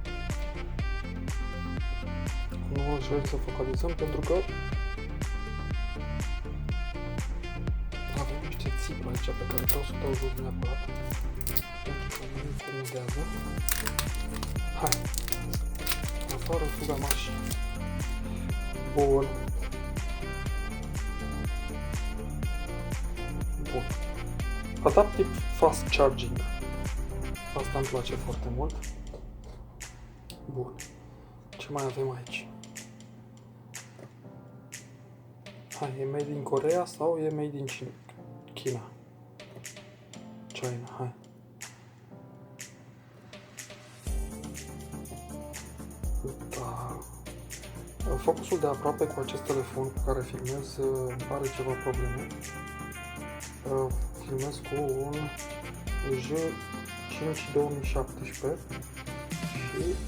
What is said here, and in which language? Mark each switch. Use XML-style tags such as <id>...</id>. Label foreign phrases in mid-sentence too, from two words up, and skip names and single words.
<ro>Nu reușim să focalizăm pentru că avem niște țipă aici pe care vreau să dau jos neapărat. Pentru că nu incomodează. Hai! Afară fuga mașini. Bun. Bun.</ro> <en>Adaptive fast charging.</en> <ro>Asta îmi place foarte mult. Bun. Ce mai avem aici? Hai, e</ro> <en>made in</en> <ro>Coreea sau e</ro> <en>made in China?</en> <ro>China, hai. Da. Focusul de aproape cu acest telefon cu care filmez are ceva probleme. Filmez cu un J5 2017 și...</ro>